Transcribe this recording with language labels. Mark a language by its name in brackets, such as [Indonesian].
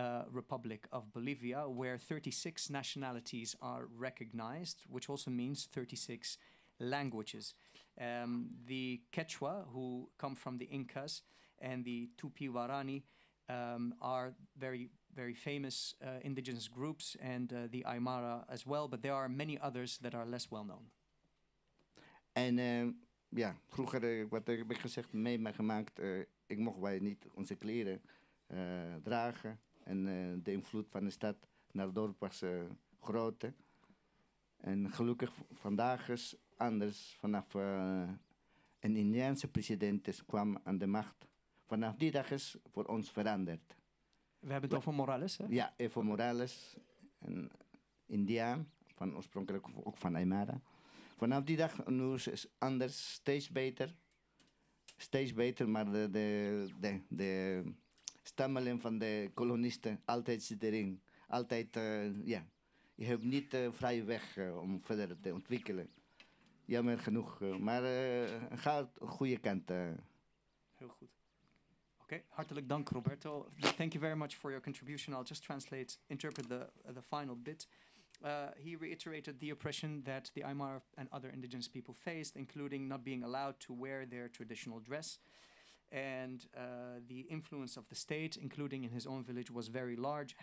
[English] Republic of Bolivia, where 36 nationalities are recognized, which also means 36 languages. The Quechua, who come from the Incas, and the Tupi-Guarani are very, very famous indigenous groups, and the Aymara as well, but there are many others that are less well known. [Dutch] En ja, vroeger, wat heb ik gezegd, meegemaakt, ik mocht wij niet onze kleren dragen. En de invloed van de stad naar het dorp was groot. Hè. En gelukkig vandaag is anders. Vanaf een Indiaanse president kwam aan de macht. Vanaf die dag is voor ons veranderd. We hebben het over Morales, hè? Ja, Evo Morales, een Indiaan, van oorspronkelijk ook van Aymara. Vanaf die dag nu is het anders, steeds beter. Steeds beter, maar de stammeling van de kolonisten altijd zit erin. Altijd, ja, je hebt niet vrije weg om verder te ontwikkelen. Jammer genoeg, maar gaat de goede kant. Heel goed. Okay, hartelijk dank, Roberto. [English] Thank you very much for your contribution. I'll just interpret the final bit. He reiterated the oppression that the Aymara and other indigenous people faced, including not being allowed to wear their traditional dress. And the influence of the state, including in his own village, was very large.